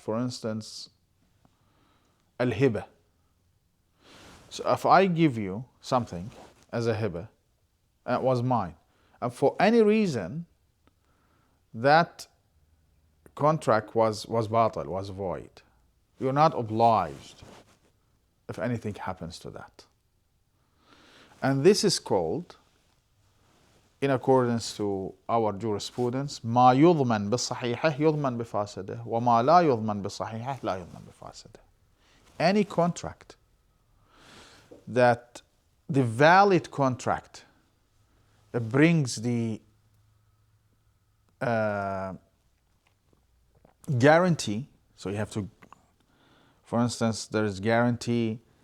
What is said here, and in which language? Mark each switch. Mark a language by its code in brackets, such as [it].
[en] For instance, al-hiba. So if I give you something as a hiba, it was mine, and for any reason that contract was batil, was void, you're not obliged if anything happens to that. And this is called, in accordance to our jurisprudence, [ar] ما يضمن بصحيحه يضمن بفاسده وما لا يضمن بصحيحه لا يضمن بفاسده. [en] Any contract that the valid contract brings the guarantee, so you have to, for instance, there is guarantee.